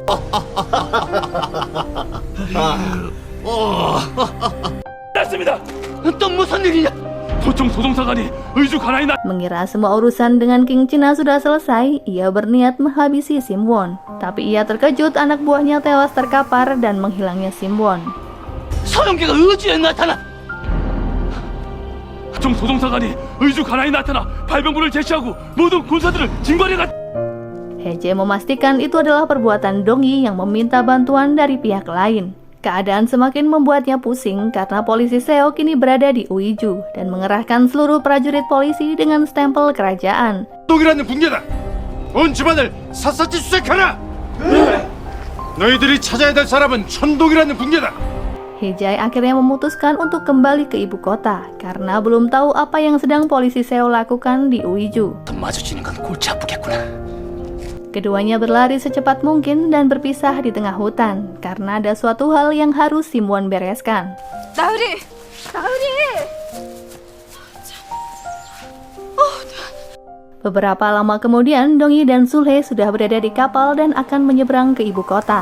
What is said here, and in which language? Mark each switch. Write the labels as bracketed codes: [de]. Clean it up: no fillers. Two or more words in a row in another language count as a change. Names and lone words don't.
[id] Mengira semua urusan dengan King China sudah selesai, ia berniat menghabisi Simwon. Tapi ia terkejut anak buahnya tewas terkapar dan menghilangnya Simwon. [ko] 서영계가 의주에 나타나. 정소동사관이 의주 가나에 나타나 발병부를 제시하고 모든 군사들을 징발해가. [id] He-jae memastikan itu adalah perbuatan Dong-yi yang meminta bantuan dari pihak lain. Keadaan semakin membuatnya pusing karena polisi Seo kini berada di Uiju dan mengerahkan seluruh prajurit polisi dengan stempel kerajaan. [ko] 천독이라는 붕괴다. 온 집안을 샅샅이 수색하라. 너희들이 찾아야 될 사람은 천독이라는 붕괴다. [id] He-jae akhirnya memutuskan untuk kembali ke ibu kota karena belum tahu apa yang sedang polisi Seo lakukan di Uiju. [ko] 마주치는 건 골치 아프겠구나. [id] Keduanya berlari secepat mungkin dan berpisah di tengah hutan karena ada suatu hal yang harus Simwon bereskan. [ko] 나으리! [id] Beberapa lama kemudian, Dong-yi dan Sulhe sudah berada di kapal dan akan menyeberang ke ibu kota.